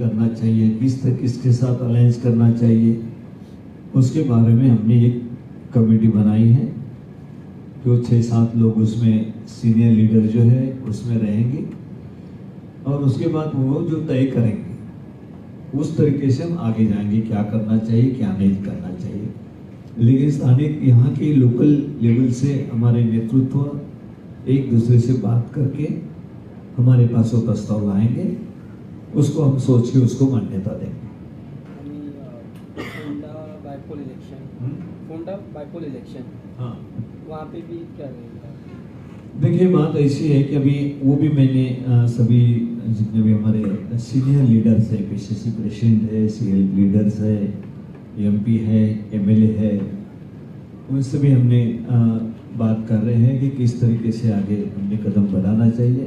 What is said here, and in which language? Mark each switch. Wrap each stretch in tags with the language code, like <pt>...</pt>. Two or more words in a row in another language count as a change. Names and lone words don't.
<hi>करना चाहिए, किसके साथ अलायंस करना चाहिए, उसके बारे में हमने एक कमेटी बनाई है जो 6-7 लोग उसमें</hi> <en>senior leader</en> <hi>जो है उसमें रहेंगे और उसके बाद वो जो तय करेंगे उस तरीके से हम आगे जाएंगे, क्या करना चाहिए क्या नहीं करना चाहिए। लेकिन स्थानिक यहाँ के</hi> <en>local level</en> <hi>से हमारे नेतृत्व एक दूसरे से बात करके हमारे पास वो प्रस्ताव लाएंगे, उसको हम सोच के उसको मान्यता देंगे।</hi> <en>Ponda bypoll election,</en> <hi>हाँ, वहाँ पे भी क्या रहेगा? देखिए बात ऐसी है कि अभी वो भी मैंने सभी जितने भी हमारे</hi> <en>senior leaders</en> <hi>है,</hi> <en>PCC president</en> <hi>है,</hi> <en>CL leaders</en> <hi>है, एमपी है, एमएलए है, उनसे भी हमने बात कर रहे हैं कि किस तरीके से आगे हमने कदम बढ़ाना चाहिए।</hi>